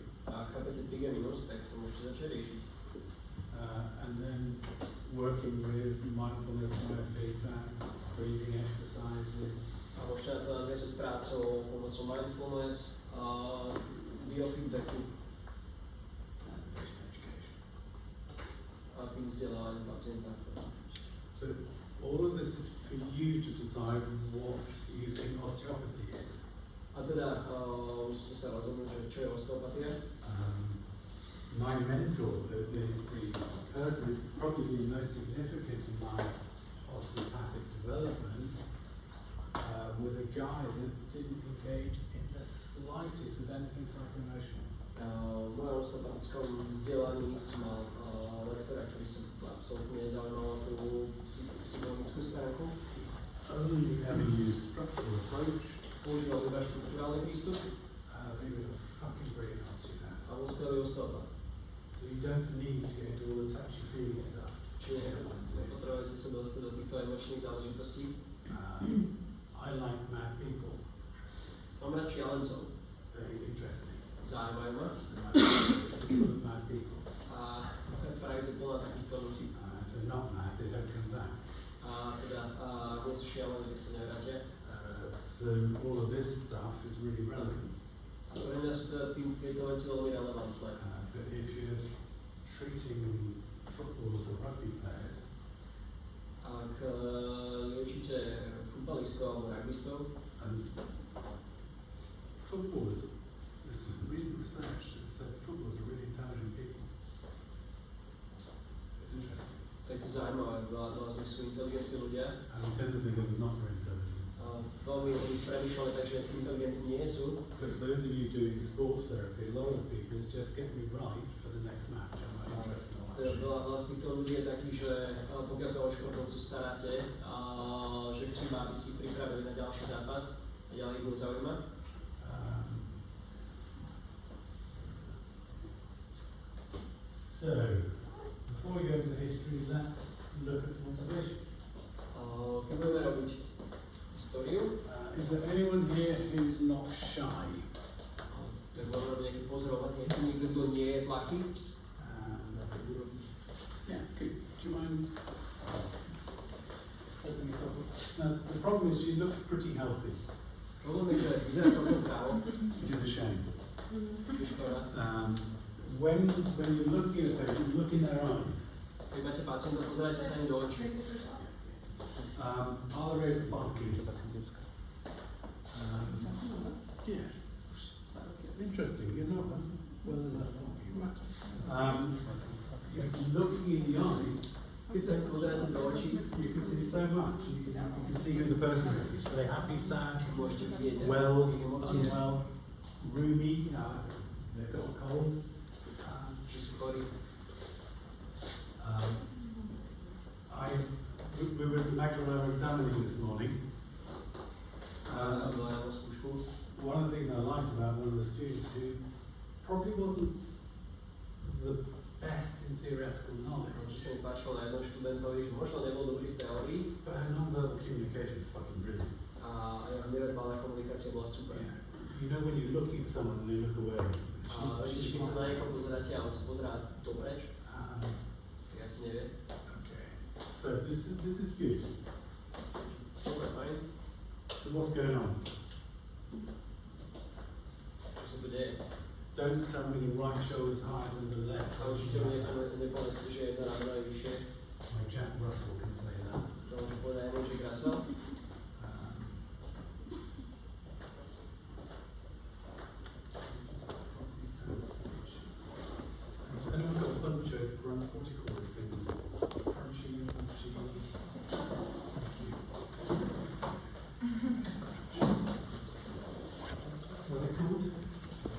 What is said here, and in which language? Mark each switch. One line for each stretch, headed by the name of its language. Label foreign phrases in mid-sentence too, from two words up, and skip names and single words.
Slovak: A chápete trigeminus, tak to môžete začať riešiť.
English: And then working with mindfulness, biofeedback, breathing exercises.
Slovak: A môžete na to nadviazať prácou pomocou mindfulness, biofeedbacku a tým vzdelávaním pacienta.
English: So all of this is for you to decide what you think osteopathy is.
Slovak: A teda musíte sa rozhodnúť, že čo je osteopatia.
English: My mentor, the person who's probably been most significant in my osteopathic development, was a guy that didn't engage in the slightest with anything psycho-emotional.
Slovak: V mojom osteopatickom vzdelaní som mal lektora, ktorý sa absolútne nezaujímal tú psychologickú stránku.
English: Only ever used structural approach.
Slovak: Používal iba štruktúrálny prístup.
English: He was a fucking brilliant osteopath.
Slovak: A bol skvelý osteopat.
English: So you don't need to get into all the touchy-feely stuff.
Slovak: Čiže potrebujete sa dostať do týchto emočných záležitostí.
English: I like mad people.
Slovak: Mám rád šialencov.
English: They interest me.
Slovak: Zaujímajú ma.
English: So my practice is full of mad people.
Slovak: A prax je plná takýchto ľudí.
English: If they're not mad, they don't come back.
Slovak: A teda, nie sú šialenci, tak sa nevrátia.
English: So all of this stuff is really relevant.
Slovak: A pre mňa sú teda tieto veci veľmi relevantné.
English: But if you're treating footballers or rugby players,
Slovak: Ak liečite futbalistov alebo rugbystov,
English: and footballers, there's some recent research that said footballers are really intelligent people. It's interesting.
Slovak: tak je zaujímavé, veľa z nich sú inteligentní ľudia.
English: And we tend to think of them as not very intelligent.
Slovak: Veľmi o nich premýšľame, takže inteligentní nie sú.
English: But those of you doing sports therapy, a lot of people is just get me right for the next match. I'm not interested in
Slovak: Teda
English: watching.
Slovak: veľa z týchto ľudí je takých, že pokiaľ sa o športovcu staráte, že chcú ma, aby ste ich pripravili na ďalší zápas a ďalej ich nezaujíma.
English: So, before we go into the history, let's look at some observation.
Slovak: Keď budeme robiť históriu,
English: Is there anyone here who's not shy?
Slovak: tak budeme robiť nejaký pozorovať, niekto, kto nie je plachý.
English: Yeah, good. Do you mind setting it up? Now, the problem is she looks pretty healthy,
Slovak: Problém je, že vyzerá celkom zdravo,
English: which is a shame.
Slovak: je škoda.
English: When you're looking at them, you look in their eyes.
Slovak: Keď máte pacienta, pozeráte sa im do očí.
English: Are they very sparkly? Yes. Interesting. You're not as well as I thought you were. Looking in the eyes,
Slovak: Keď sa pozeráte do očí,
English: you can see so much. You can see who the person is. Are they happy, sad,
Slovak: môžete vidieť
English: well,
Slovak: ich emócie,
English: unwell, roomy, they've got a cold.
Slovak: či sú chorí.
English: We were Magdalene and I were examining this morning.
Slovak: Bola na skúšku.
English: One of the things I liked about one of the students who probably wasn't the best in theoretical knowledge,
Slovak: Čo sa mi páčilo na jednom študentovi, že možno nebol dobrý v teórii
English: but her non-verbal communication is fucking brilliant.
Slovak: a jeho neverbálna komunikácia bola super.
English: You know when you're looking at someone and they look away.
Slovak: Ešte keď sa na niekoho pozeráte a on sa pozerá dopreč, tak asi nevie.
English: Okay. So this is good.
Slovak: Dobre, fajn.
English: So what's going on?
Slovak: Čo sa tu deje?
English: Don't tell me the right shoulder is higher than the left.
Slovak: A určite mi nepovedzte, že jedna ramena je vyššie.
English: My Jack Russell can say that.
Slovak: To môže povedať aj Jack Russell.
English: Anyone got a bunch of grunt, what do you call these things? Crunchy. What are they called?